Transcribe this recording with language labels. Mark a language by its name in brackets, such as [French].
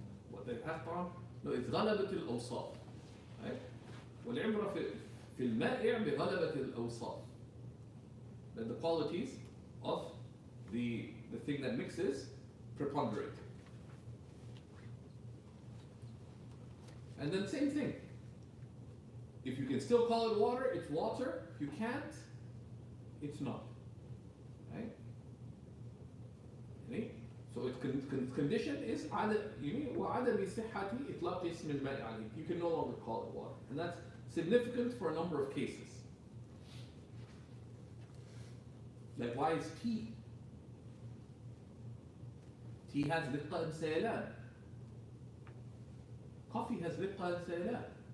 [English] What they have طعم? No, it's [Arabic] غلبة الأوصاف. [English] Right? [Arabic] والعبرة في المائع بغلبة الأوصاف. [English] That the qualities of the thing that mixes preponderate. And then same thing. If you can still call it water, it's water. If you can't, it's not. Right? So its condition is [Arabic] وعدم صحة إطلاق اسم الماء عليه. [English] You can no longer call it water. And that's significant for a number of cases. Like, why is tea? Tea has رقة and سيلان. Coffee has رقة and سيلان.